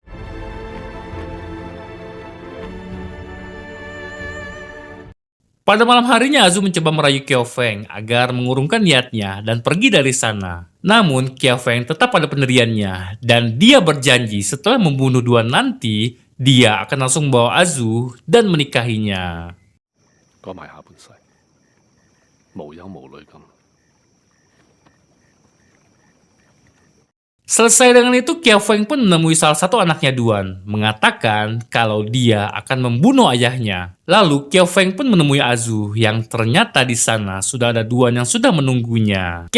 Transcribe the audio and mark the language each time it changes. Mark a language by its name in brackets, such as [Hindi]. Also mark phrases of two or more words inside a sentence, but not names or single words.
[Indonesian] Pada malam harinya Azu mencoba merayu Kiao Feng agar mengurungkan niatnya dan pergi dari sana. Namun Kiao Feng tetap pada pendiriannya dan dia berjanji setelah membunuh Duan nanti dia akan langsung membawa Azu dan menikahinya. [Cantonese] 講埋下半世，無憂無慮咁。 [Indonesian] Selesai dengan itu, Kiao Feng pun menemui salah satu anaknya Duan, mengatakan kalau dia akan membunuh ayahnya. Lalu Kiao Feng pun menemui Azu, yang ternyata di sana sudah ada Duan yang sudah menunggunya.